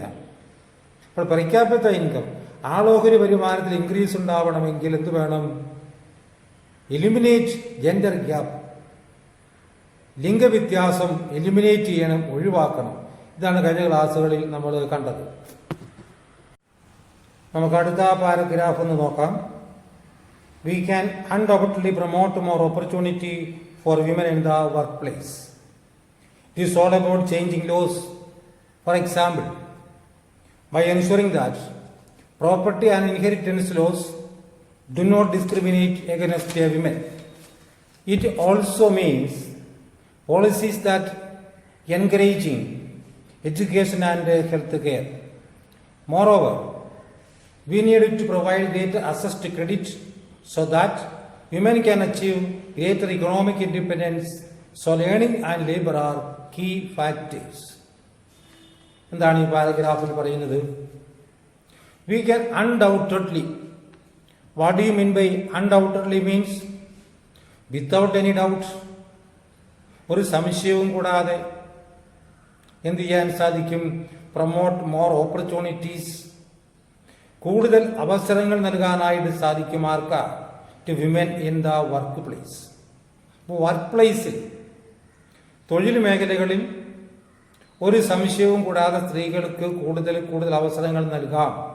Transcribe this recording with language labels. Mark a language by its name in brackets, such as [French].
[Malayalam] അപ്പോൾ per capita income, ആളോഹരി വരുമാനത്തിൽ increase ഉണ്ടാവണമെങ്കിൽ എന്ത് വേണം? Eliminate gender gap. ലിംഗവ്യത്യാസം എലിമിനേറ്റ് ചെയ്യണം, ഒഴിവാക്കണം. ഇതാണ് കഴിഞ്ഞ ക്ലാസ്സുകളിൽ നമ്മൾ കണ്ടത്. നമുക്ക് അടുത്ത പാരഗ്രാഫ് ഒന്ന് നോക്കാം. [English] We can undoubtedly promote more opportunity for women in the workplace. It is all about changing laws. For example, by ensuring that property and inheritance laws do not discriminate against women. It also means policies that encouraging education and health care. Moreover, we need to provide greater access to credit so that women can achieve greater economic independence. So learning and labor are key factors. [Malayalam] എന്താണ് ഈ പാരഗ്രാഫിൽ പറയുന്നത്? [English] We can undoubtedly. What do you mean by undoubtedly? Means without any doubt. [Malayalam] ഒരു സംശയവും കൂടാതെ എന്ത് ചെയ്യാൻ സാധിക്കും? [English] Promote more opportunities. [Malayalam] കൂടുതൽ അവസരങ്ങൾ നൽകാനായിട്ട് സാധിക്കും. ആർക്കാ? [English] To women in the workplace. [Malayalam] Work പ്ലേസിൽ, തൊഴിൽ മേഖലകളിൽ ഒരു സംശയവും കൂടാതെ സ്ത്രീകൾക്ക് കൂടുതൽ അവസരങ്ങൾ നൽകാം.